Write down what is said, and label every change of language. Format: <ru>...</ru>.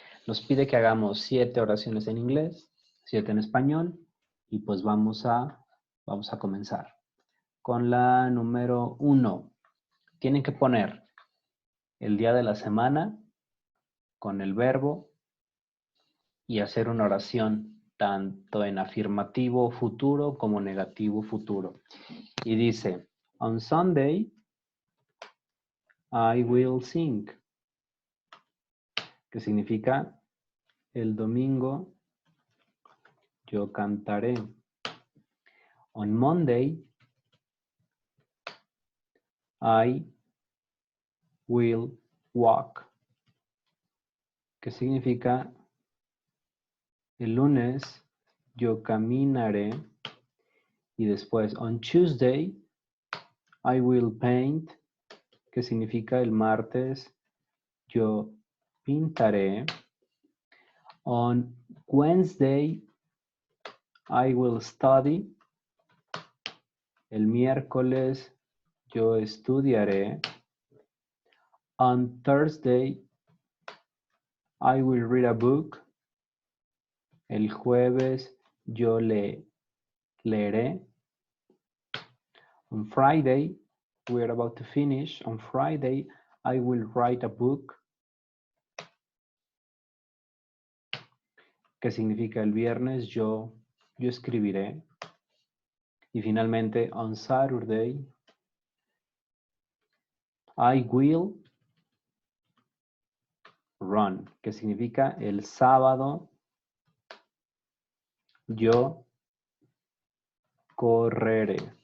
<es>Nos pide que hagamos 7 oraciones en inglés, 7 en español y pues vamos a comenzar. con la número 1. Tienen que poner el día de la semana con el verbo y hacer una oración tanto en afirmativo futuro como negativo futuro. Y dice,</es> <en>on Sunday, I will sing.</en> <es>Que significa, el domingo yo cantaré.</es> <en>On Monday, I will walk.</en> <es>Que significa, el lunes yo caminaré. Y después,</es> <en>on Tuesday, I will paint.</en> <es>Que significa, el martes yo pintaré.</es> <en>On Wednesday, I will study.</en> <es>El miércoles yo estudiaré.</es> <en>On Thursday, I will read a book.</en> <es>El jueves yo leeré.</es> <en>On Friday, we are about to finish. On Friday, I will write a book.</en> <es>Que significa, el viernes yo escribiré. Y finalmente,</es> <en>on Saturday, I will run.</en> <es>Que significa, el sábado yo correré.</es>